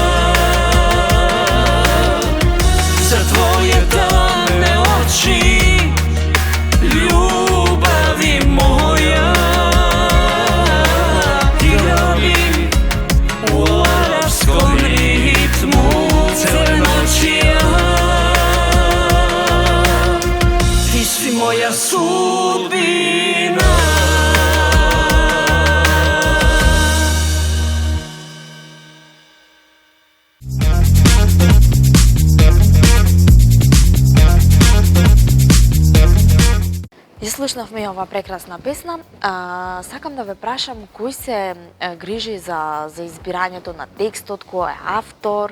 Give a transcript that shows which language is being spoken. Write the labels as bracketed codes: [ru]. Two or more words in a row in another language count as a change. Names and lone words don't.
[sr] Za tvoje tamne oči, ljubavi moja, igra bi u arapskom ritmu cele noći ja. Ti si moja sudbina. [mk] Ја слушнавме ова прекрасна песна. Сакам да ве прашам кој се грижи за избирањето на текстот, кој е автор?